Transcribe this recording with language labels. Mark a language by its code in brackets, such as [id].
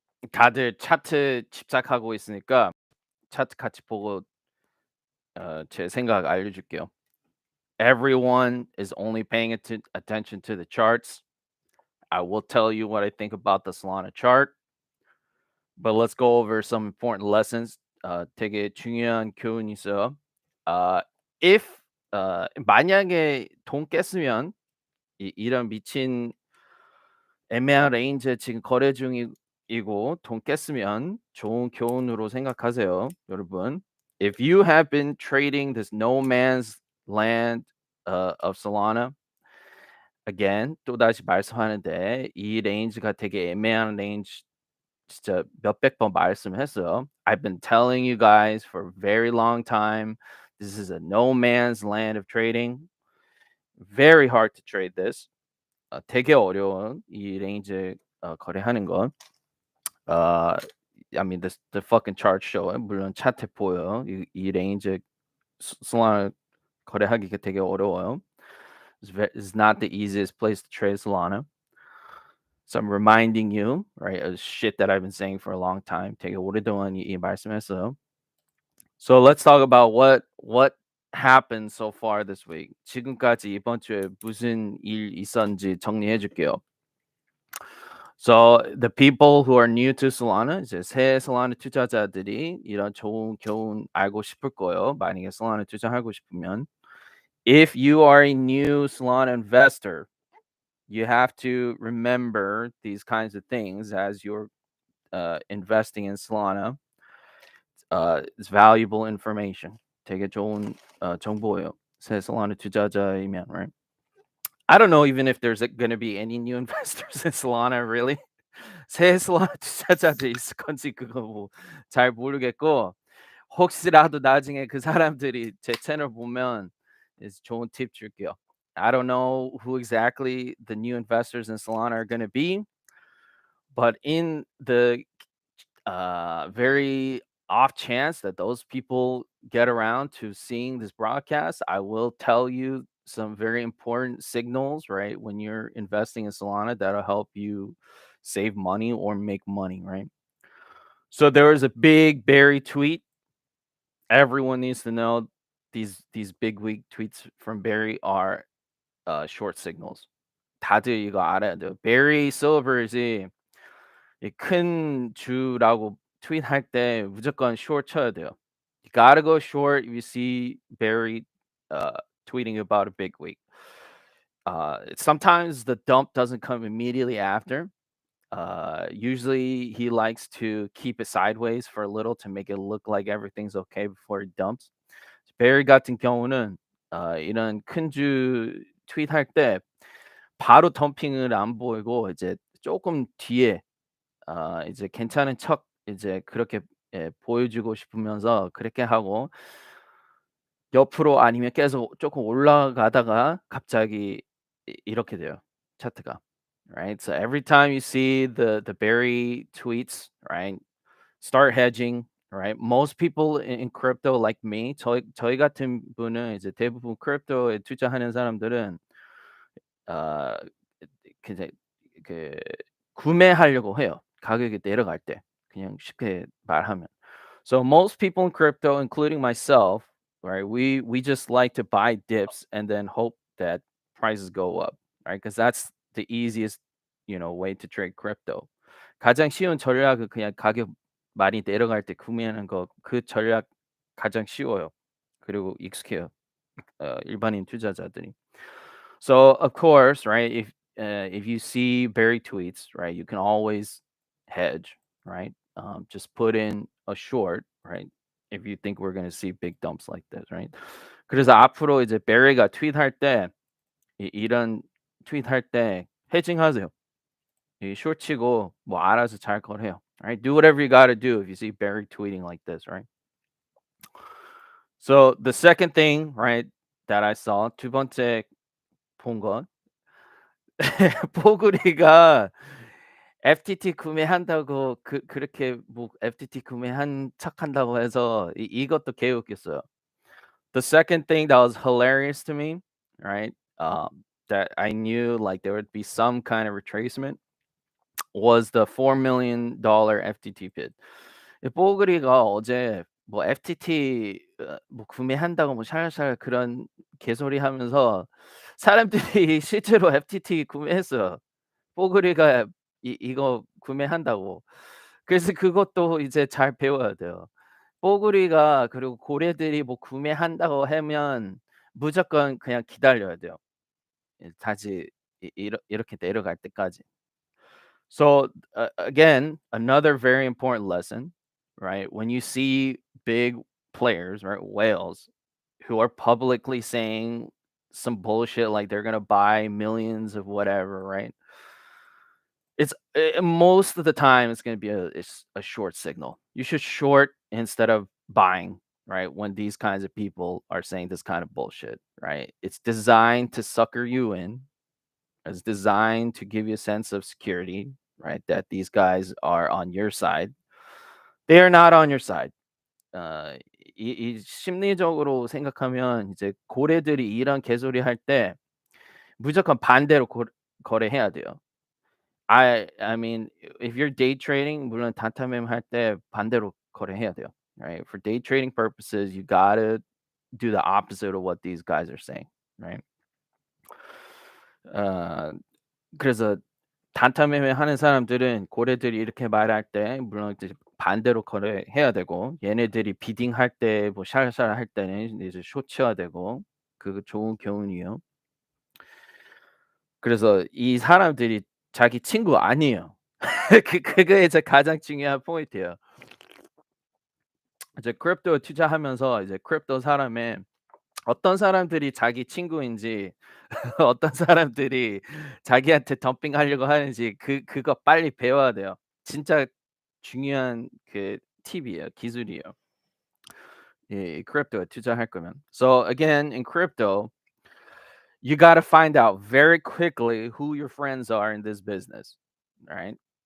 [ko] 다들 차트 집착하고 있으니까 차트 같이 보고 제 생각 알려줄게요. [en] Everyone is only paying attention to the charts. I will tell you what I think about the Solana chart, but let's go over some important lessons. [ko] 되게 중요한 교훈이 있어요. [en] Uh, if [ko] 만약에 돈 깼으면 이런 미친 애매한 레인지에 지금 거래 중이고 돈 깼으면 좋은 교훈으로 생각하세요, 여러분. [en] If you have been trading this no man's land of Solana, again [ko] 또다시 말씀하는데 이 레인지가 되게 애매한 레인지 진짜 몇백 번 말씀했어요. [en] I've been telling you guys for a very long time, this is a no man's land of trading. Very hard to trade this. [ko] 되게 어려운 이 레인지 거래하는 건. [en] I mean the fucking chart show [ko] 물론 차트 보여요. 이 레인지 솔라나 거래하기가 되게 어려워요. [en] It's not the easiest place to trade Solana. So I'm reminding you, right, of shit that I've been saying for a long time. [ko] 되게 오랫동안 이 말씀했어요. [en] So let's talk about what happened so far this week. [ko] 지금까지 이번 주에 무슨 일 있었는지 정리해 줄게요. [en] So the people who are new to Solana, [ko] 이제 새 Solana 투자자들이 이런 좋은 교훈 알고 싶을 거예요. 만약에 Solana 투자하고 싶으면, [en] if you are a new Solana investor, you have to remember these kinds of things as you're investing in Solana. It's valuable information. [ko] 되게 좋은 정보예요. 새 Solana 투자자이면, [en] right? I don't know even if there's going to be any new investors in Solana, really. [ko] 새 Solana 투자자들 있을 건지 그거 뭐 잘 모르겠고 혹시라도 나중에 그 사람들이 제 채널 보면 좋은 팁 줄게요. [en] I don't know who exactly the new investors in Solana are going to be, but in the very off chance that those people get around to seeing this broadcast, I will tell you some very important signals, right? When you're investing in Solana, that'll help you save money or make money, right? So there was a big Barry tweet. Everyone needs to know these big week tweets from Barry are short signals. [ko] 다들 이거 알아야 돼요. Barry Silvers이 이 큰 주라고 트윗할 때 무조건 short 쳐야 돼요. [en] You gotta go short if you see Barry tweeting about a big week. Sometimes the dump doesn't come immediately after. Usually he likes to keep it sideways for a little to make it look like everything's okay before he dumps. [ko] Barry 같은 경우는 이런 큰 주 트윗할 때 바로 덤핑을 안 보이고 이제 조금 뒤에 이제 괜찮은 척 이제 그렇게 보여주고 싶으면서 그렇게 하고 옆으로 아니면 계속 조금 올라가다가 갑자기 이렇게 돼요, 차트가. [en] Right? So every time you see the Barry tweets, right? Start hedging, right? Most people in crypto like me, [ko] 저희 같은 분은 이제 대부분 크립토에 투자하는 사람들은 어 이제 그 구매하려고 해요. 가격이 내려갈 때. 그냥 쉽게 말하면. [en] So most people in crypto, including myself, right? We just like to buy dips and then hope that prices go up, right? Because that's the easiest, way to trade crypto. [ko] 가장 쉬운 전략은 그냥 가격 많이 내려갈 때 구매하는 거. 그 전략 가장 쉬워요. 그리고 익숙해요. 일반인 투자자들이. [en] So of course, right? If you see Barry tweets, right, you can always hedge, right? Just put in a short, right? If you think we're going to see big dumps like this, right? [ko] 그래서 앞으로 이제 베리가 트윗할 때 이런 트윗할 때 헤징하세요. 이 숏치고 뭐 알아서 잘 거래요. [en] Right? Do whatever you got to do if you see Barry tweeting like this, right? So the second thing, right, that I saw [ko] 두 번째 본 건 포구리가 FTT 구매한다고 그렇게 뭐 FTT 구매한 척한다고 해서 이것도 개웃겼어요. [en] The second thing that was hilarious to me, right? that I knew like there would be some kind of retracement was the $4 million FTT bid. [ko] 뽀글이가 어제 뭐 FTT 뭐 구매한다고 뭐 샬샬 그런 개소리 하면서 사람들이 실제로 FTT 구매했어요. 뽀글이가 이거 구매한다고. 그래서 그것도 이제 잘 배워야 돼요. 뽀글이가 그리고 고래들이 뭐 구매한다고 하면 무조건 그냥 기다려야 돼요. 다시 이렇게 내려갈 때까지. [en] So again, another very important lesson, right? When you see big players, right, whales, who are publicly saying some bullshit like they're gonna buy millions of whatever, right? Most of the time it's gonna be a short signal. You should short instead of buying, right? When these kinds of people are saying this kind of bullshit, right? It's designed to sucker you in. It's designed to give you a sense of security, right? That these guys are on your side. They are not on your side. [ko] 어 이 심리적으로 생각하면 이제 고래들이 이런 개소리 할 때 무조건 반대로 거래해야 돼요. [en] I mean if you're day trading [ko] 물론 단타매매 할 때 반대로 거래해야 돼요. [en] Right? For day trading purposes, you gotta do the opposite of what these guys are saying, right? [ko] 어 그래서 단타 매매하는 사람들은 고래들이 이렇게 말할 때 물론 이제 반대로 거래해야 되고 얘네들이 비딩할 때 뭐 샬샬 할 때는 이제 숏 쳐야 되고 그거 좋은 교훈이에요. 그래서 이 사람들이 자기 친구 아니에요. 그게 이제 가장 중요한 포인트예요. 이제 크립토에 투자하면서 이제 크립토 사람의 어떤 사람들이 자기 친구인지 어떤 사람들이 자기한테 덤핑하려고 하는지 그거 빨리 배워야 돼요. 진짜 중요한 그 팁이에요. 기술이에요. 이 크립토에 투자할 거면. [en] So again, in crypto, you got to find out very quickly who your friends are in this business, right?